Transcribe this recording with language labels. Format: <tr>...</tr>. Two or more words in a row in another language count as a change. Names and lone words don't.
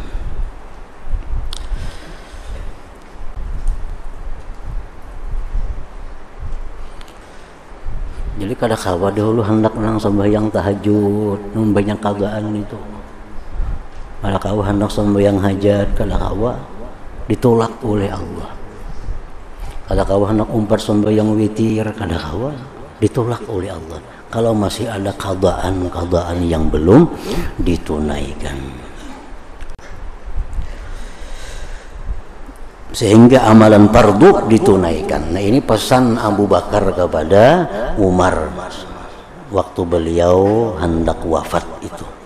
<bjn>Jadi kada kawa dahulu hendak nang sembahyang tahajud, nang banyak qadhaan itu. Kada kawa hendak sembahyang hajat, kada kawa ditolak oleh Allah. Kada kawa hendak umpat sembahyang witir, kada kawa ditolak oleh Allah.</bjn> <id>Kalau masih ada qadhaan yang belum ditunaikan. Sehingga amalan fardu ditunaikan. Nah, ini pesan Abu Bakar kepada Umar waktu beliau hendak wafat itu.</id>